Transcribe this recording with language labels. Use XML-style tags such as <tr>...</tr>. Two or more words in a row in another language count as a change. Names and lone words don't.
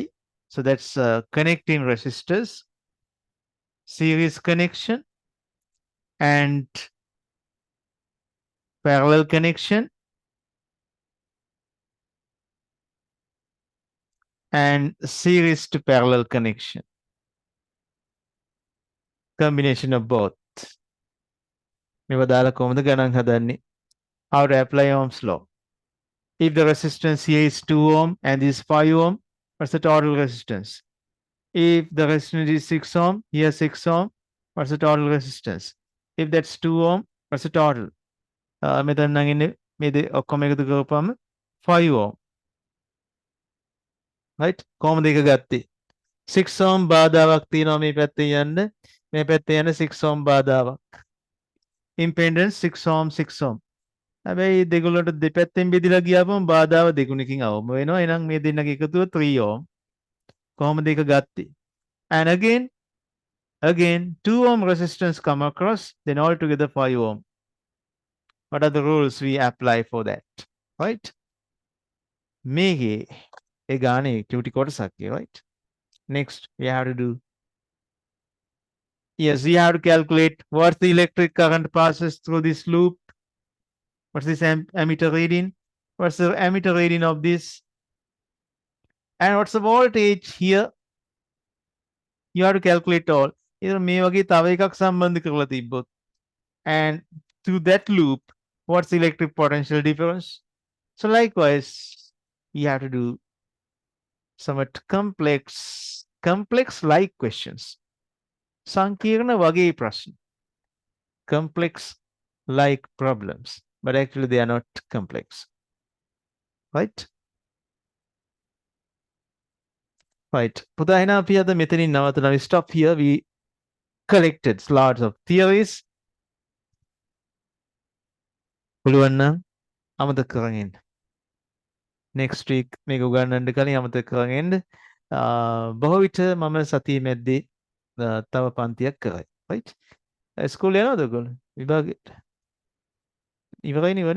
<en>So that's connecting resistors, series connection, and parallel connection, and series to parallel connection. Combination of both.</en> <si>මේවා දාලා කොහොමද ගණන් හදන්නේ?</si> <en>How to apply Ohm's law? If the resistance here is 2 ohm and this is 5 ohm, what's the total resistance? If the resistance is 6 ohm, here 6 ohm, what's the total resistance? If that's 2 ohm, what's the total?</en> <si>මෙතන නම් ඉන්නේ මේ ඔක්කොම එකතු කරපුවම 5 ohm. Right? කොහොමද ඒක ගත්තේ? 6 ohm බාධාවක් තියෙනවා මේ පැත්තේ යන්න. මේ පැත්තේ යන 6 ohm බාධාවක්.</si> <en>Impedance 6 ohm 6 ohm.</en> <si>හැබැයි දෙගොල්ලන්ට දෙපැත්තෙන් බෙදලා ගියාම බාධාව දෙගුණකින් අවම වෙනවා. එහෙනම් මේ දෙන්නගේ එකතුව 3 ohm. කොහොමද ඒක ගත්තේ?</si> <en>And again 2 ohm resistance come across, then altogether 5 ohm. What are the rules we apply for that? Right?</en> <si>මේකේ ඒ ගානේ චූටි කොටසක්,</si> <en>right? Next we have to do, yes, we have to calculate what's the electric current passes through this loop. What's this ammeter reading? What's the ammeter reading of this? And what's the voltage here? You have to calculate all.</en> <si>Either මේ වගේ තව එකක් සම්බන්ධ කරලා තිබ්බොත්.</si> <en>And through that loop, what's the electric potential difference? So likewise, you have to do somewhat complex like questions.</en> <si>සංකීර්ණ වගේ ප්‍රශ්න.</si> <en>Complex like problems, but actually they are not complex. Right? Right.</en> <si>පුතා එහෙනම් අපි අද මෙතනින් නවත්තනවා.</si> <en>We stop here. We collected lots of theories.</en> <si>පුළුවන් නම් අමතක කරගෙන ඉන්න.</si> <en>Next week</en> <si>මේක උගන්වන්න කලින් අමතක කරගෙන ඉන්න. බොහෝ විට මම සතියේ මැද්දේ තව පන්තියක් කරයි. Right? ස්කූල් යනවද ඔයගොල්ලෝ? විභාගෙට. ඉවරයි නේ?</si>